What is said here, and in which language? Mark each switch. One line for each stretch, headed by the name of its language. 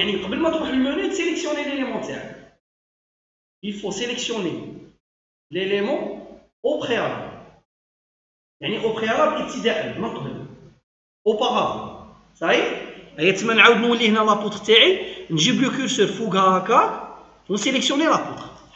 Arabic: يعني قبل ما تروح للمنيو تسيليكسيوني l'élément تاعك.
French: il faut sélectionner l'élément au préalable.
Arabic: يعني
French: au préalable
Arabic: ابتداء من قبل auparavant. صحيح. هي تما نعاود نولي هنا لابوتر تاعي نجيب لو كورسور فوقها هكا ونسيليكسيوني لابوتر.